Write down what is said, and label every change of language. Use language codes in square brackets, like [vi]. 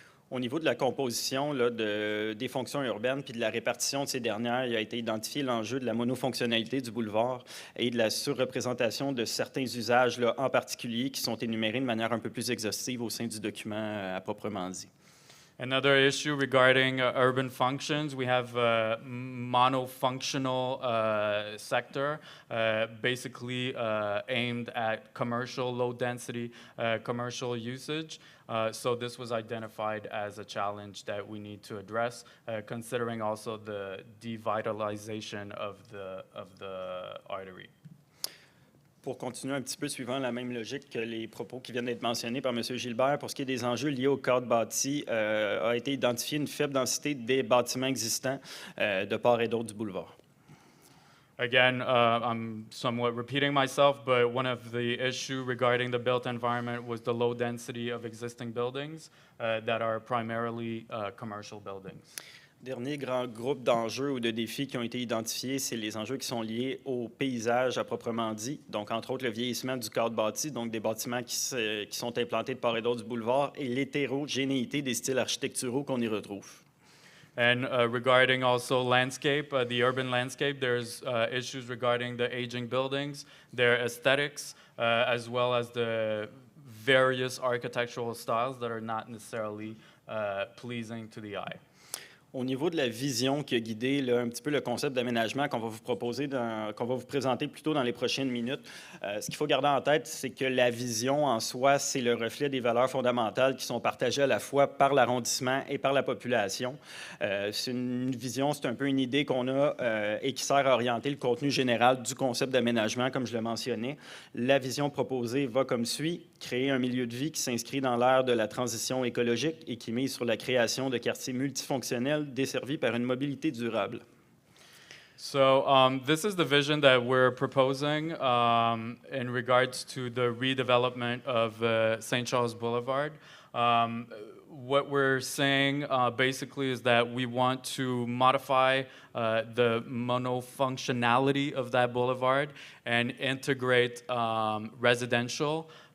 [fr] Au niveau de la composition là, des fonctions urbaines puis de la répartition de ces dernières, il a été identifié l'enjeu de la monofonctionnalité du boulevard et de la surreprésentation de certains usages là, en particulier qui sont énumérés de manière un peu plus exhaustive au sein du document à proprement dit. [en] Another issue regarding urban functions, we have a monofunctional sector, basically aimed at commercial, low-density commercial usage. So this was identified as a challenge that we need to address, considering also the devitalization of the artery. [fr] Pour continuer un petit peu suivant la même logique que les propos qui viennent d'être mentionnés par M. Gilbert, pour ce qui est des enjeux liés au cadre bâti, a été identifié une faible densité des bâtiments existants de part et d'autre du boulevard. [en] Again, I'm somewhat repeating myself, but one of the issues regarding the built environment was the low density of existing buildings that are primarily commercial buildings. [fr] Dernier grand groupe d'enjeux ou de défis qui ont été identifiés, c'est les enjeux qui sont liés au paysage à proprement dit. Donc, entre autres, le vieillissement du cadre bâti, donc des bâtiments qui sont implantés de part et d'autre du boulevard, et l'hétérogénéité des styles architecturaux qu'on y retrouve. [en] And regarding also landscape, the urban landscape, there's issues regarding the aging buildings, their aesthetics, as well as the various architectural styles that are not necessarily pleasing to the eye. [fr] Au niveau de la vision qui a guidé là, un petit peu le concept d'aménagement qu'on va vous proposer, qu'on va vous présenter plus tôt dans les prochaines minutes, ce qu'il faut garder en tête, c'est que la vision en soi, c'est le reflet des valeurs fondamentales qui sont partagées à la fois par l'arrondissement et par la population. C'est une vision, c'est un peu une idée qu'on a et qui sert à orienter le contenu général du concept d'aménagement, comme je le mentionnais. La vision proposée va comme suit: créer un milieu de vie qui s'inscrit dans l'ère de la transition écologique et qui mise sur la création de quartiers multifonctionnels desservis par une mobilité durable. [en] So this is the vision that we're proposing in regards to the redevelopment of St-Charles Boulevard. What we're saying basically is that we want to modify the monofunctionality of that boulevard and integrate residential